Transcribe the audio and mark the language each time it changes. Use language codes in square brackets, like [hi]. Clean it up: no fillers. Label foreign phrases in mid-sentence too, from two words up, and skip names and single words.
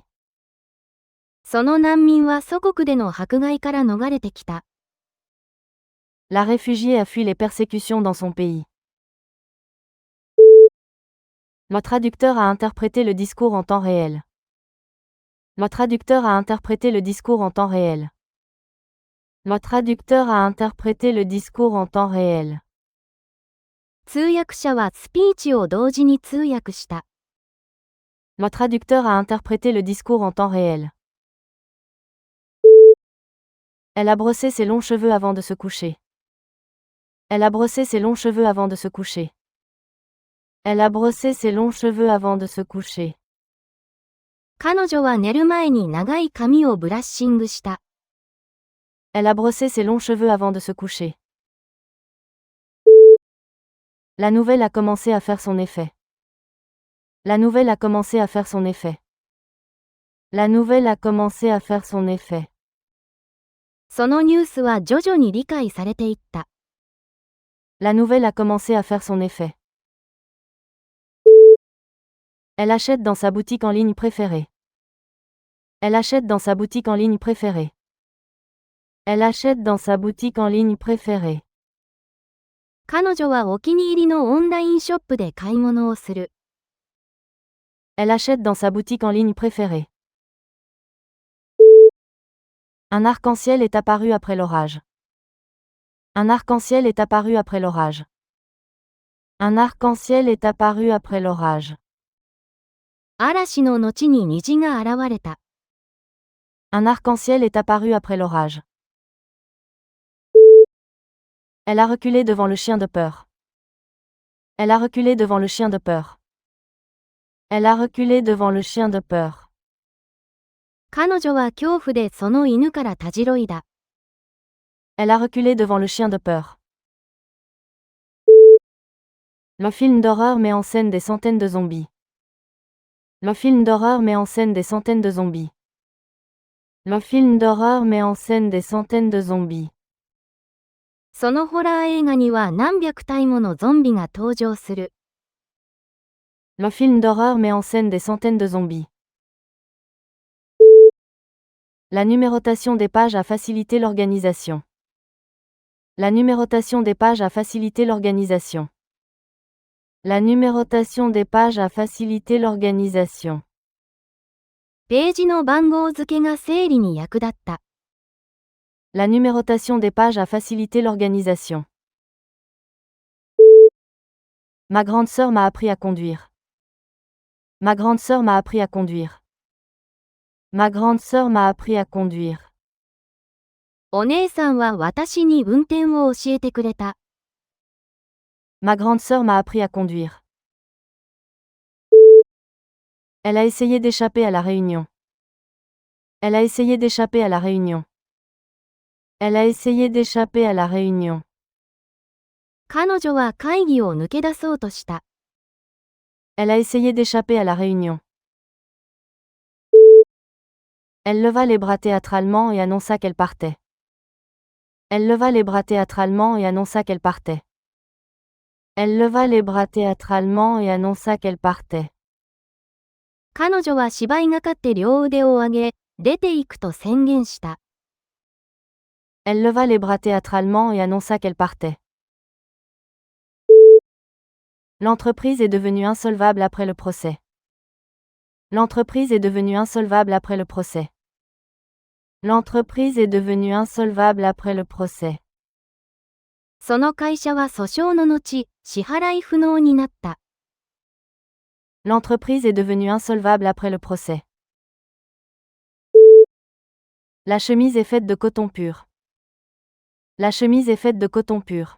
[ja] その難民は祖国での迫害から逃れてきた。 [fr] La réfugiée a fui les persécutions dans son pays. Le traducteur a interprété le discours en temps réel. Le traducteur a interprété le discours en temps réel. Le traducteur a interprété le discours en temps réel. [ja] 通訳者はスピーチを同時に通訳した。 [fr] Le traducteur a interprété le discours en temps réel. Elle a brossé ses longs cheveux avant de se coucher. Elle a brossé ses longs cheveux avant de se coucher. Elle a brossé ses longs cheveux avant de se coucher. [ja] 彼女は寝る前に長い髪をブラッシングした。 [fr] Elle a brossé ses longs cheveux avant de se coucher. La nouvelle a commencé à faire son effet. La nouvelle a commencé à faire son effet. La nouvelle a commencé à faire son effet. [ja] そのニュースは徐々に理解されていった。 [fr] La nouvelle a commencé à faire son effet. Elle achète dans sa boutique en ligne préférée. Elle achète dans sa boutique en ligne préférée. Elle achète dans sa boutique en ligne préférée. [ja] 彼女はお気に入りのオンラインショップで買い物をする。 [fr] Elle achète dans sa boutique en ligne préférée. Un arc-en-ciel est apparu après l'orage. Un arc-en-ciel est apparu après l'orage. Un arc-en-ciel est apparu après l'orage. [ja] 嵐の後に虹が現れた。 [fr] Un arc-en-ciel est apparu après l'orage. Elle a reculé devant le chien de peur. Elle a reculé devant le chien de peur. Elle a reculé devant le chien de peur. [ja] 彼女は恐怖でその犬からたじろいだ。 [fr] Elle a reculé devant le chien de peur. Le film d'horreur met en scène des centaines de zombies. Le film d'horreur met en scène des centaines de zombies. Le film d'horreur met en scène des centaines de zombies. [ja] そのホラー映画には何百体ものゾンビが登場する。 [fr] Le film d'horreur met en scène des centaines de zombies. La numérotation des pages a facilité l'organisation. La numérotation des pages a facilité l'organisation. La numérotation des pages a facilité l'organisation. [ja] ページの番号付けが整理に役立った。 [fr] La numérotation des pages a facilité l'organisation. Ma grande sœur m'a appris à conduire. Ma grande sœur m'a appris à conduire. Ma grande sœur m'a appris à conduire. [ja] お姉さんは私に運転を教えてくれた。 [fr] Ma grande sœur m'a appris à conduire. Elle a essayé d'échapper à la réunion. Elle a essayé d'échapper à la réunion. Elle a essayé d'échapper à la réunion. [ja] 彼女は会議を抜け出そうとした。 [fr] Elle a essayé d'échapper à la réunion. Elle leva les bras théâtralement et annonça qu'elle partait. Elle leva les bras théâtralement et annonça qu'elle partait. Elle leva les bras théâtralement et annonça qu'elle partait. [ja] 彼女は芝居がかって両腕を上げ、出て行くと宣言した。 [fr] Elle leva les bras théâtralement et annonça qu'elle partait. L'entreprise est devenue insolvable après le procès. L'entreprise est devenue insolvable après le procès. L'entreprise est devenue insolvable après le procès. [ja] その会社は訴訟の後、支払い不能になった。 [fr] L'entreprise est devenue insolvable après le procès. La chemise est faite de coton pur. La chemise est faite de coton pur.